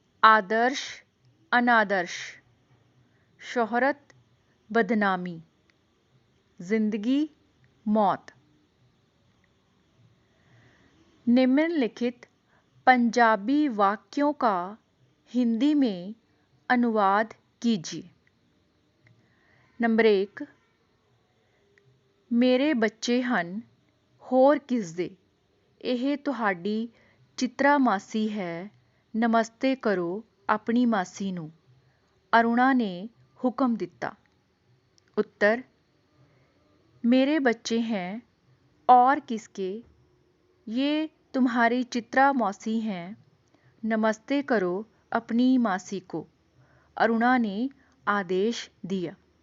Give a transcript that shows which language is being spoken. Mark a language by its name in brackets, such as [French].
[Hindi] आदर्श अनादर्श, शोहरत बदनामी, जिंदगी मौत। निम्नलिखित पंजाबी वाक्यों का हिंदी में अनुवाद कीजिए। [Punjabi] नंबर 1 ਮੇਰੇ ਬੱਚੇ ਹਨ ਹੋਰ ਕਿਸ ਦੇ। ਇਹ ਤੁਹਾਡੀ ਚਿਤਰਾ ਮਾਸੀ ਹੈ, ਨਮਸਤੇ ਕਰੋ ਆਪਣੀ ਮਾਸੀ ਨੂੰ। ਅਰੁਣਾ ਨੇ ਹੁਕਮ ਦਿੱਤਾ। [Hindi] उत्तर मेरे बच्चे हैं और किसके, ये तुम्हारी चित्रा मौसी हैं, नमस्ते करो अपनी मासी को, अरुणा ने आदेश दिया।